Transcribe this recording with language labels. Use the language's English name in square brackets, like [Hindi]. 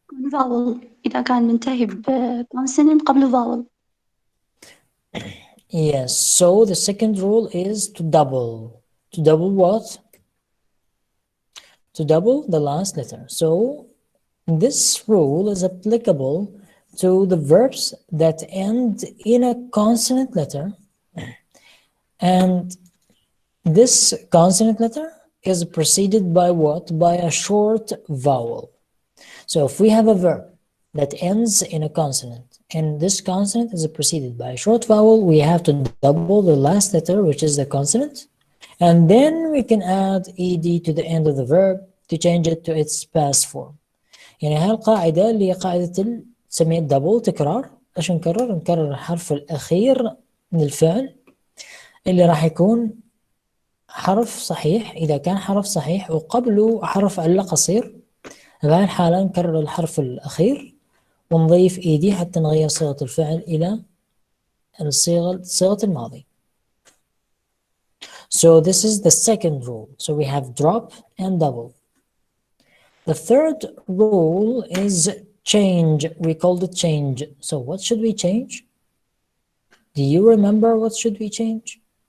[Arabic] vowel إذا كان منتهي بconsonant قبل vowel. [English] Yes, so the second rule is to double. To double what? To double the last letter. So this rule is applicable to the verbs that end in a consonant letter, and this consonant letter is preceded by what? By a short vowel. So if we have a verb that ends in a consonant, and this consonant is preceded by a short vowel, we have to double the last letter, which is the consonant, and then we can add ed to the end of the verb to change it to its past form. [Arabic] يعني هاي القاعدة اللي هي قاعدة تسميها double تكرار. ايش نكرر؟ نكرر الحرف الأخير من الفعل اللي راح يكون حرف صحيح. إذا كان حرف صحيح وقبله حرف علة قصير، بهاي الحالة نكرر الحرف الأخير ونضيف ed حتى نغير صيغة الفعل إلى صيغة الماضي. [English] So this is the second rule. So we have drop and double. The third rule is change. We called it change. So what should we change? Do you remember what should we change?